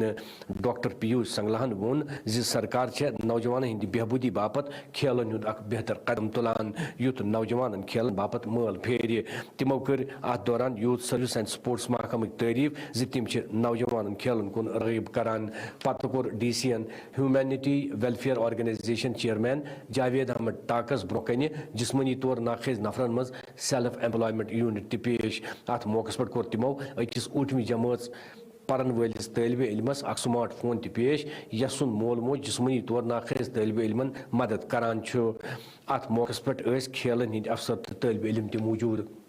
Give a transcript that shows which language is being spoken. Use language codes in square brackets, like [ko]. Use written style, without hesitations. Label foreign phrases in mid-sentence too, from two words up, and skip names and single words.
[ks] ڈاکٹر پیوش سنگلاہن وون سرکار نوجوان ہند بہبودی باپت کھیلن ہند اخ بہتر قدم تلان یوت نوجوان کھیلن باپت مل پھیر. تمو کر ات دوران [en] youth service and sports [ks] محکمک تعریف تم نوجوان کھیلن کن راغب کران. پتہ کور ڈی سی این ہیومینٹی ویلفیئر آرگنائزیشن چیئرمین جاوید احمد ٹاکس برو کن جسمانی طور ناخیز نفرن مز [en] self employment unit [ks] پیش. ات موقع پہ کور تمو اکس 8ویں جماعت پرن ولس طالب علمس اخ [en] smart phone [ks] تہ پیش یس سن مول موج جسمانی طور ناخیز طالب علمن مدد کران. ات موقع پہ کھیلن ہند افسر تو طالب علم تہ موجود.